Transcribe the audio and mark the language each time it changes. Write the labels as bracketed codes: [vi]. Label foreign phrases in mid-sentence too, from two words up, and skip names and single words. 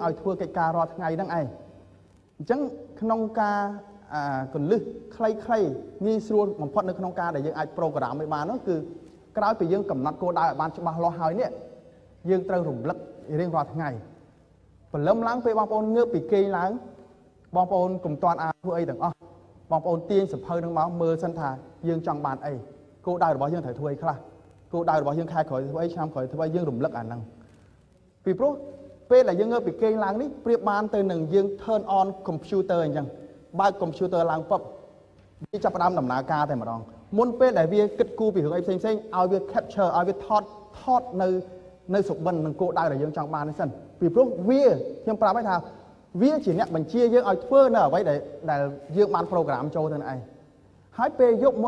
[km] ឲ្យធ្វើកិច្ចការរាល់ថ្ងៃហ្នឹងឯងអញ្ចឹងក្នុងការកលឹះខ្លីៗងាយស្រួលបំផុតនៅក្នុងការដែលយើងអាច program ឲ្យបាននោះគឺក្រោយពីយើងកំណត់គោលដៅឲ្យបានច្បាស់លាស់ហើយនេះយើងត្រូវរំលឹករៀងរាល់ថ្ងៃព្រលឹមឡើងពេលបងប្អូនងើបពីគេងឡើងបងប្អូនកុំតាន់ធ្វើអីទាំងអស់បងប្អូនទាញសភៅនឹងមកមើលសិនថាយើងចង់បាន អីគោលដៅរបស់យើងត្រូវធ្វើអីខ្លះគោលដៅរបស់យើងខែក្រោយធ្វើអីឆ្នាំក្រោយធ្វើអីយើងរំលឹកអាហ្នឹងពីព្រោះពេលដែលយើងងើបពីគេងឡើងនេះប្រៀបបានទៅនឹងយើង [en] turn on computer [km] អញ្ចឹងបើក computer ឡើងពឹបវាចាប់ផ្ដើមដំណើរការតែម្ដងមុនពេលដែលវាគិតគូរពីរឿងអីផ្សេងៗ ឲ្យវា capture ឲ្យវាថតនៅសុបិននិងគោលដៅដែលយើងចង់បាននេះសិនពីព្រោះវាខ្ញុំប្រាប់ឲ្យថាវាជាអ្នកបញ្ជាយើងឲ្យធ្វើនៅអ្វីដែលយើងបាន program ចូលទៅឯងហើយពេលយប់មុន